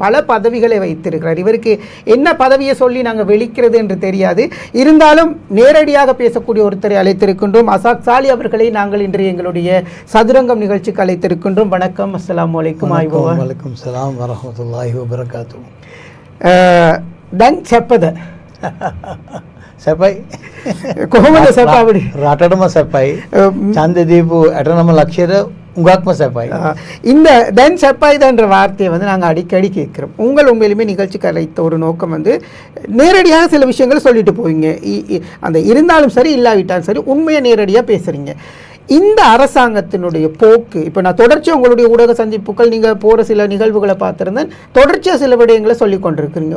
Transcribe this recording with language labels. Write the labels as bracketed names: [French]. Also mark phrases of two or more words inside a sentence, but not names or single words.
[Tamil] பல பதவிகளை வைத்திருக்கிறார். இவருக்கு என்ன பதவியை சொல்லி நாங்கள் வெளிக்கிறது என்று தெரியாது. இருந்தாலும் நேரடியாக பேசக்கூடிய ஒருத்தரை அழைத்திருக்கின்றோம். அசாக் சாலி அவர்களை நாங்கள் இன்று எங்களுடைய சதுரங்கம் நிகழ்ச்சிக்கு அழைத்திருக்கின்றோம். வணக்கம். [Arabic] السلام عليكم. وعليكم السلام ورحمة الله وبركاته. [Sinhala] දැන් සැපද? සැපයි. කොහොමද සැපවඩි? රටටම සැපයි. ඡන්ද දීපු 89 ලක්ෂයට උඹලාටත් සැපයි. [Tamil] இந்த [Sinhala] දැන් සැපයි [Tamil] என்ற வார்த்தையை நாங்கள் அடிக்கடி கேட்குறோம். உண்மையிலுமே நிகழ்ச்சிக்கு அழைத்த ஒரு நோக்கம் நேரடியாக சில விஷயங்களை சொல்லிட்டு போவீங்க. அந்த இருந்தாலும் சரி இல்லாவிட்டாலும் சரி உண்மையை நேரடியாக பேசுகிறீங்க. இந்த அரசாங்கத்தினுடைய போக்கு, இப்போ நான் தொடர்ச்சியாக உங்களுடைய ஊடக சந்திப்புகள், நீங்கள் போகிற சில நிகழ்வுகளை பார்த்துருந்தேன், தொடர்ச்சியாக சில விடயங்களை சொல்லி கொண்டிருக்கிறீங்க.